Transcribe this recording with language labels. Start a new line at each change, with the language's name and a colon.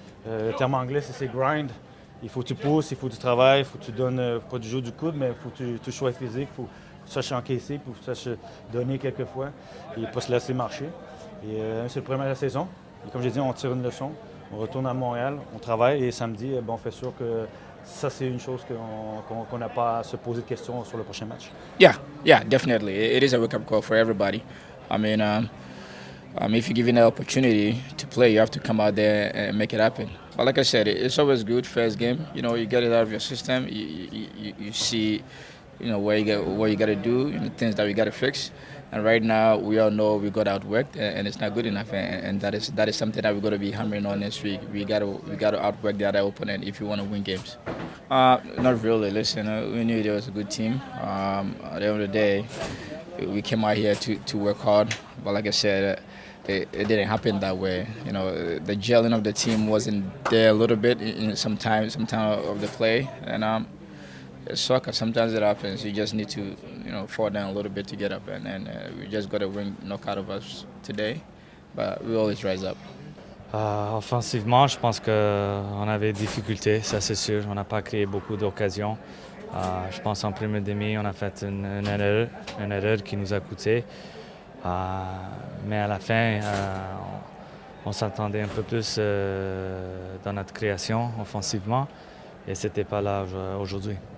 French: Le terme anglais, c'est grind. Il faut que tu pousses, il faut que tu travailles, il faut que tu donnes pas du jeu du coude, mais il faut que tu sois physique, il faut que tu saches encaisser, il faut que tu saches donner quelquefois et pas se laisser marcher. Et c'est le premier de la saison. Et comme j'ai dit, on tire une leçon, on retourne à Montréal, on travaille et samedi, on fait sûr que ça, c'est une chose qu'on n'a pas à se poser de questions sur le prochain match.
English: Yeah, definitely. It is a wake-up call for everybody. I mean, if you're given the opportunity to play, you have to come out there and make it happen. But like I said, it's always good first game. You know, you get it out of your system. You see, what you got to do, things that we got to fix. And right now, we all know we got outworked, and it's not good enough. And that is something that we're going to be hammering on next week. We got to outwork the other opponent if you want to win games. Not really. Listen, we knew there was a good team. At the end of the day, we came out here to work hard. But like I said, it didn't happen that way. The gelling of the team wasn't there a little bit in some time of the play, and it's soccer. Sometimes it happens. You just need to, fall down a little bit to get up, and we just got a win knock out of us today, but we always rise up.
French: Offensivement, je pense qu'on avait des difficultés, ça c'est sûr. On n'a pas créé beaucoup d'occasions. Je pense en premier demi, on a fait une erreur qui nous a coûté. Mais à la fin, on s'attendait un peu plus dans notre création offensivement et ce n'était pas là aujourd'hui.